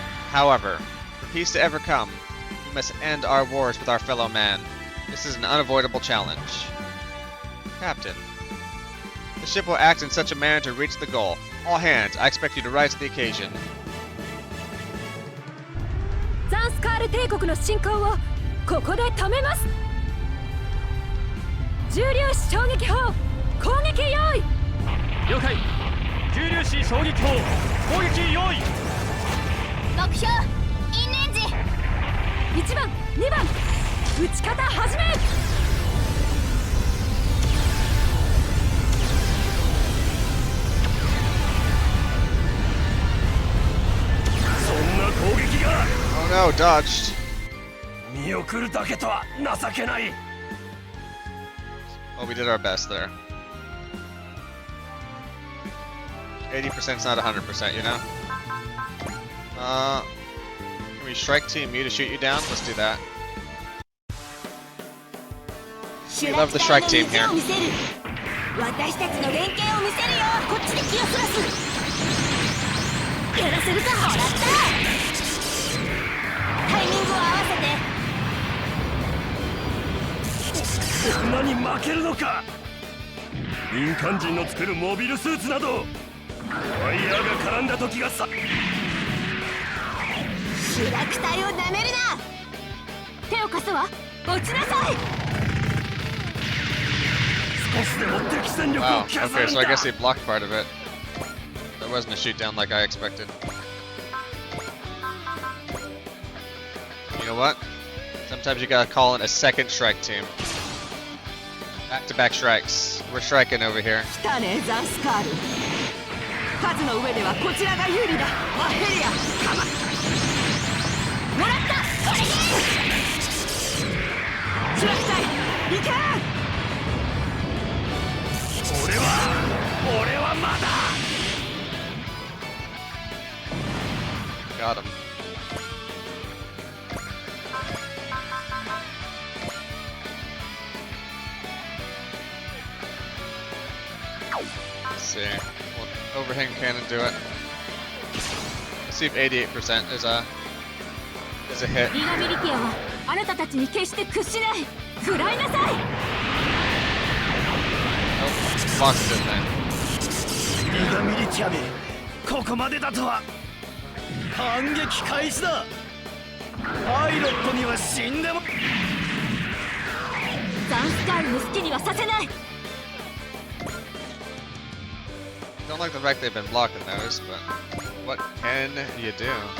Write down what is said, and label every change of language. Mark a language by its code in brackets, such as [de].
[en] However, for peace to ever come, we must end our wars with our fellow man. This is an unavoidable challenge. Captain, the ship will act in such a manner to reach the goal. All hands, I expect you to rise to the occasion. [ja] ザンスカール帝国の進行をここで止めます。重粒子衝撃砲攻撃用意。了解。重粒子衝撃砲攻撃用意。目標インレンジ。 1番2番撃ち方始め。そんな攻撃が。 [en] Oh no, dodged. [ja] 見送るだけとは情けない。 [en] Well, we did our best there. 80% is not 100%, you know? Can we strike team you to shoot you down? Let's do that. We love the strike team here. [ja] 私たちの連携を見せるよ。こっちで気をそらす。やらせるか。もらった。タイミングを合わせて。こんなに負けるのか。民間人の作るモビルスーツなどワイヤーが絡んだ時がさ。主楽隊をなめるな。手を貸すわ。落ちなさい。少しでも敵戦力を [en] Wow, [ja] 削 [en] okay, [ja] るん [en] so I [ja] だ。 [en] guess he blocked part of it. That wasn't a shoot down like I expected. You know what? Sometimes you gotta call in a second strike team. Back-to-back strikes. We're striking over here. [ja] 来たねザンスカール。数の上ではこちらが有利だ。マヘリアカマ。もらった。これで。主楽隊行け。俺はまだ。 [en] Got him. Let's see. Will overhang cannon do it? Let's see if 88% is a hit. [ja] リガミリティアはあなたたちに決して屈しない。食らいなさい。 Nope. Lost it then. リガミリティアめ、ここまでだとは。反撃開始だ。パイロットには死んでも。ザンスカールの好きにはさせない。 [en] Don't like the fact they've been blocking those, but what can you do?